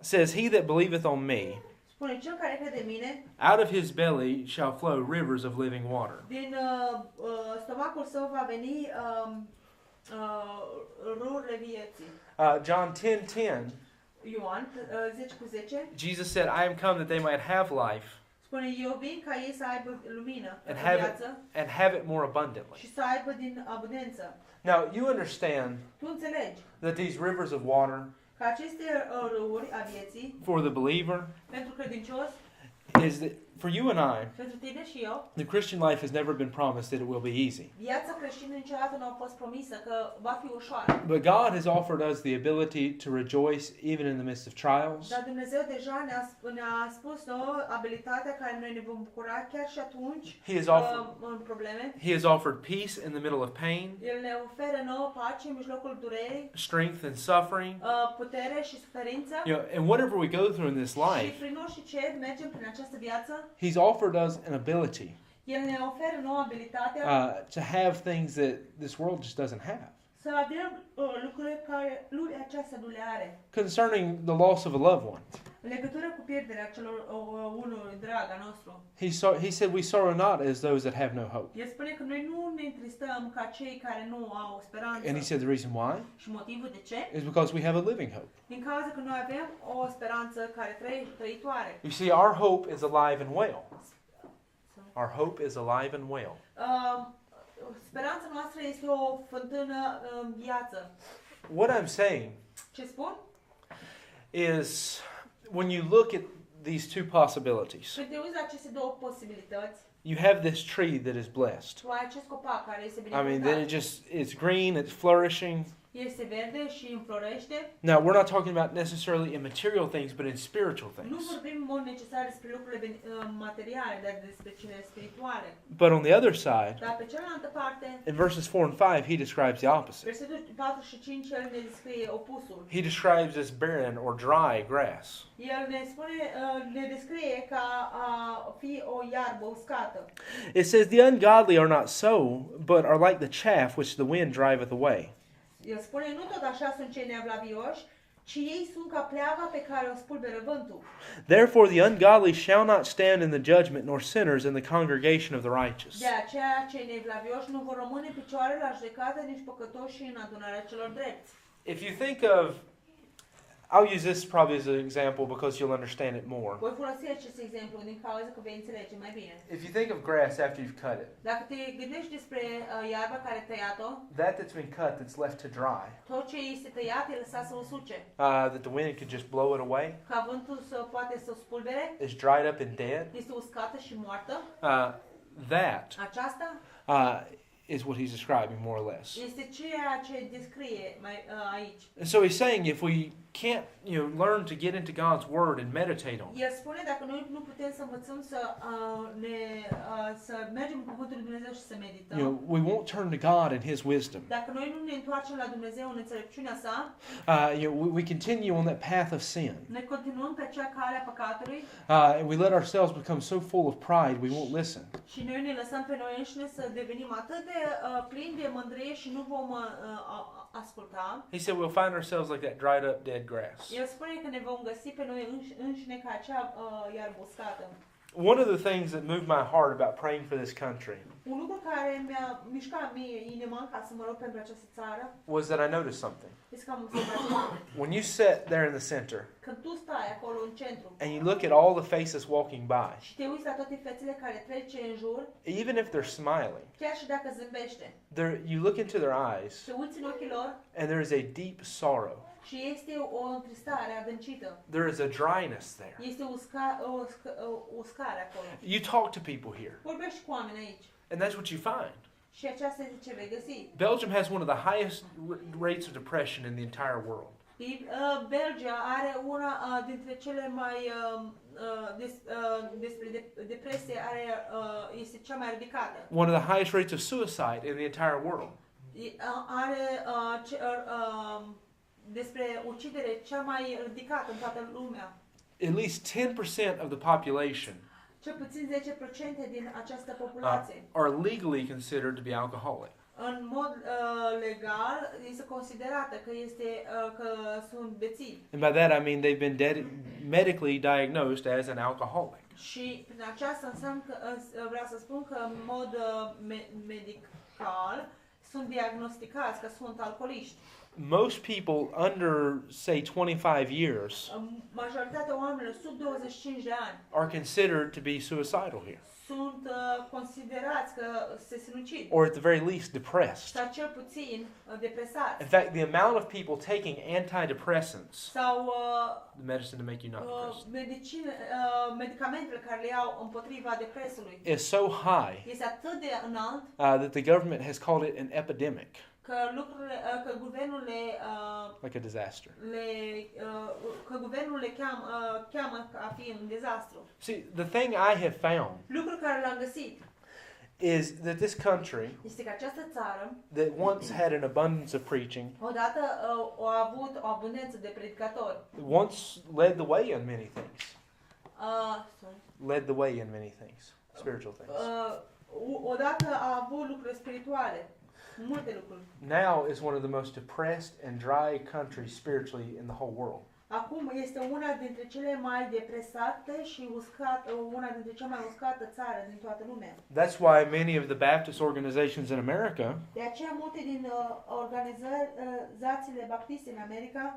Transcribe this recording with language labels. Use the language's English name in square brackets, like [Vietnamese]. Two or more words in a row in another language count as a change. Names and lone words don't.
[English] says, "He that believeth on me, [Romanian] spune, cel care crede în mine, [English] out of his belly shall flow rivers of living water." [Romanian] din stomacul său va veni râurile vieții. [English] John 10:10, [Romanian] Ioan 10:10 [English] Jesus said, "I am come that they might have life [Romanian] spune, eu vin ca ei să aibă lumină, [English] and have it more abundantly." [Romanian] și să aibă din abundență. [English] Now, you understand [Romanian] Tu înțelegi [English] that these rivers of water [Romanian] că aceste râuri a vieții [English] for the believer [Romanian] pentru credincios, [English] is that for you and I, [Romanian] pentru tine și eu, [English] the Christian life has never been promised that it will be easy. [Romanian] viața creștină niciodată nu a fost promisă că va fi ușoară. [English] But God has offered us the ability to rejoice even in the midst of trials. [Romanian] Dar Dumnezeu deja ne-a spus nouă abilitatea care noi ne vom bucura chiar și atunci în probleme. [English] He has offered peace in the middle of pain, [Romanian] El ne oferă nouă pace în mijlocul durerii, [English] strength in suffering. [Romanian] putere și suferință. [English] And whatever we go through in this [Romanian] Și [English] life, [Romanian] prin orice ce mergem prin această viață, [English] He's offered us an ability [Romanian] El ne oferă nouă abilitatea [English] to have things that this world just doesn't have. [Romanian] să avem lucruri care lumea aceasta nu le are. [English] Concerning the loss of a loved one, [Romanian] În legătură cu pierderea celor unui drag al nostru, [English] he said, "We sorrow not as those that have no hope." [Romanian] El spune că noi nu ne întristăm ca cei care nu au speranță. [English] And he said the reason why [Romanian] Și motivul de ce? [English] is because we have a living hope. [Romanian] Din cauza că noi avem o speranță care trăitoare. [English] You see, our hope is alive and well. Our hope is alive and well. [Romanian] Speranța noastră este o fântână în viață. [English] What I'm saying [Romanian] Ce spun? [English] is when you look at these two possibilities, [Romanian] Când te uiți la aceste două posibilități, [English] you have this tree that is blessed. [Romanian] tu ai acest copac care este [English] I mean, then [Romanian] binecuvântat. [English] it's green, it's flourishing. [Romanian] Este verde și înflorește. [English] Now, we're not talking about necessarily in material things, but in spiritual [Romanian] Nu [English] things. [Romanian] vorbim în mod necesar despre lucrurile materiale, dar despre cele spirituale. [English] But on the other side, [Romanian] Dar pe cealaltă parte, [English] in verses 4 and 5, he describes the opposite. [Romanian] versetul 4 și 5, el ne descrie opusul. [English] He describes this barren or dry grass. [Romanian] El ne spune, ne descrie ca a fi o iarbă uscată. [English] It says, "The ungodly are not so, but are like the chaff which the wind driveth away." [Romanian] El spune, nu tot așa sunt cei neavlavioși, ci ei sunt ca pleava pe care o spulberă vântul. [English] Therefore the ungodly shall not stand in the judgment, nor sinners in the congregation of the righteous. [Romanian] De aceea, cei neavlavioși nu vor rămâne în picioare la judecată, nici păcătoși în adunarea celor drepți. [English] If you think of, I'll use this probably as an example because you'll understand it more. [Romanian] Voi folosi acest exemplu din cauza că vei înțelege mai bine. [English] If you think of grass after you've cut it, [Romanian] Dacă te gândești despre iarba care ai tăiat-o, [English] that's been cut that's left to dry, [Romanian] tot ce este tăiat e lăsat să usuce. [English] that the wind could just blow it away, [Romanian] Ca vântul poate să o spulbere, [English] is dried up and dead, [Romanian] este uscată și moartă. [English] that [Romanian] Aceasta [English] is what he's describing more or less. [Romanian] este ceea ce descrie aici. [English] And so he's saying if we can't, learn to get into God's word and meditate on it, [Romanian] El spune dacă noi nu putem să învățăm să mergem în cuvântul lui Dumnezeu și să medităm. [English] we won't turn to God and His wisdom. [Romanian] Dacă noi nu ne întoarcem la Dumnezeu în înțelepciunea sa, [English] We continue on that path of sin. [Romanian] ne continuăm pe acea cale a păcatului [English] And we let ourselves become so full of pride we won't listen. [Romanian] și noi ne lăsăm pe noi înșine să devenim atât de plini de mândrie și nu vom asculta. [English] He said we'll find ourselves like that dried up dead grass. [Romanian] El spune că ne vom găsi pe noi înșine ca acea iarbă uscată. [English] One of the things that moved my heart about praying for this country [Romanian] Un lucru care mi-a mișcat mie inima ca să mă rog pentru această țară [English] was that I noticed something. [Romanian] este că am observat [English] When you sit there in the center [Romanian] când tu stai acolo în centru [English] and you look at all the faces walking by, [Romanian] și te uiți la toate fețele care trece în jur, [English] even if they're smiling, [Romanian] chiar și dacă zâmbește, [English] you look into their eyes [Romanian] te uiți în ochii lor [English] and there is a deep sorrow. [Romanian] și este o întristare adâncită. [English] There is a dryness there. [Romanian] Este o uscare acolo. [English] You talk to people here, [Romanian] Vorbești cu oameni aici [English] and that's what you find. [Romanian] și aceasta este ce vei găsi. [English] Belgium has one of the highest rates of depression in the entire world. [Romanian] Belgia are una dintre cele mai despre depresie este cea mai ridicată. [English] One of the highest rates of suicide in the entire world. [Romanian] Are despre ucidere cea mai ridicată în toată lumea. [English] At least 10% of the population [Romanian] Cel puțin 10% din această populație. [English] are legally considered to be alcoholic. [Romanian] În mod legal este considerată că sunt bețivi. [English] And by that I mean they've been medically diagnosed as an alcoholic. [Romanian] Și prin aceasta înseamnă că vreau să spun că în mod medical sunt diagnosticați că sunt alcooliști. [English] Most people under, say, 25 years [Romanian] Majoritatea oamenilor sub 25 de ani [English] are considered to be suicidal here, [Romanian] sunt considerați că se sinucid [English] or at the very least depressed. [Romanian] sau cel puțin depresați. [English] In fact, the amount of people taking antidepressants, [Romanian] Sau [English] the medicine to make you not depressed, [Romanian] medicamentele care le iau împotriva depresului [English] is so high [Romanian] este atât de înalt [English] that the government has called it an epidemic, [Romanian] că guvernul [English] like a disaster. [Romanian] le cheamă ca fiind un dezastru. [English] See, the thing I have found [Romanian] Lucrul care l-am găsit [English] is that this country [Romanian] este că această țară [English] that once had an abundance of preaching [Romanian] odată a avut o abundență de predicatori. [English] once led the way in many things. Sorry. Led the way in many things, spiritual things. [Romanian] Odată a avut lucruri spirituale, multe lucruri. [English] Now is one of the most depressed and dry countries spiritually in the whole world. [Romanian] Acum este una dintre cele mai depresate și una dintre cele mai uscate țară din toată lumea. [English] That's why many of the Baptist organizations in America [Romanian] De aceea multe din organizațiile baptiste în America